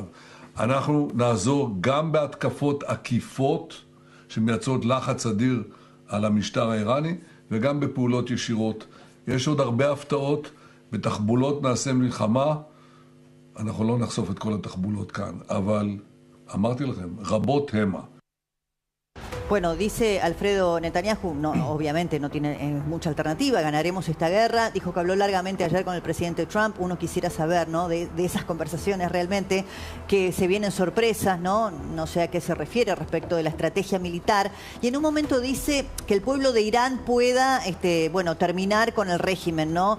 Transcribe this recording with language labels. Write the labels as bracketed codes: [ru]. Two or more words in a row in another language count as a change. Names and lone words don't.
[he] אנחנו נעזור גם בהתקפות עקיפות שמייצרות לחץ אדיר על המשטר האיראני וגם בפעולות ישירות. יש עוד הרבה הפתעות, בתחבולות נעשה מלחמה, אנחנו לא נחשוף את כל התחבולות כאן, אבל אמרתי לכם, רבות המה. [es] Bueno, dice Alfredo Netanyahu, no, obviamente no tiene mucha alternativa, ganaremos esta guerra. Dijo que habló largamente ayer con el presidente Trump. Uno quisiera saber, ¿no?, de esas conversaciones realmente, que se vienen sorpresas, ¿no? No sé a qué se refiere respecto de la estrategia militar. Y en un momento dice que el pueblo de Irán pueda, terminar con el régimen, ¿no?